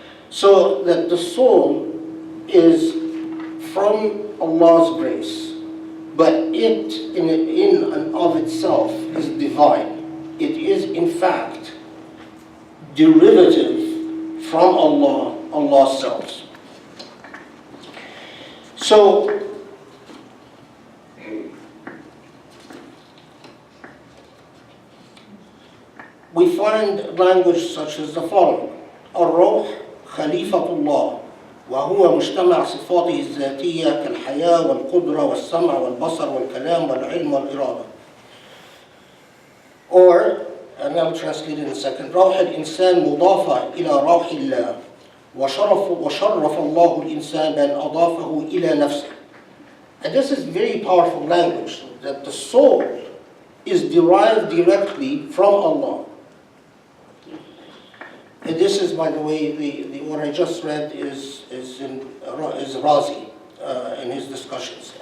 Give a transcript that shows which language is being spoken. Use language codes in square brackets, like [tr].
[en] So that the soul is from Allah's grace, but it in and of itself is divine. It is in fact derivative from Allah, Allah's self. So we find language such as the following: [ar] الروح خليفة الله وهو مجتمع صفاته الذاتية كالحياة والقدرة والسمع والبصر والكلام والعلم والإرادة. [en] Or, and I'll translate it in a second: [ar] روح الإنسان مضافة إلى روح الله وشرف الله الإنسان بأن أضافه إلى نفسه. [en] And this is very powerful language, that the soul is derived directly from Allah. And this is, by the way, what I just read is Razi in his discussions.